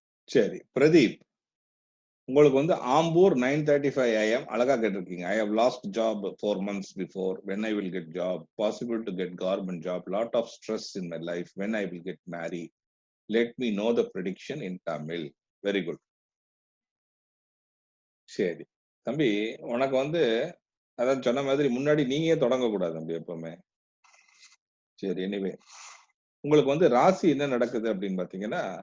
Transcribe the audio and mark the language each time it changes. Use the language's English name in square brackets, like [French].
[Tamil] சரி, பிரதீப், உங்களுக்கு வந்து ஆம்பூர் 9:35 AM அழகா கேட்டிருக்கீங்க. [English] I have lost job 4 months before. when I will get job? Possible to get government job? Lot of stress in my life. when I will get married? Let me know the prediction in Tamil. Very good. [Tamil] சரி தம்பி, உனக்கு வந்து அதான் சொன்ன மாதிரி முன்னாடி நீங்க தொடங்க கூடாது தம்பி எப்பவுமே. சரி, எனிவே உங்களுக்கு வந்து ராசி என்ன நடக்குது அப்படின்னு பாத்தீங்கன்னா,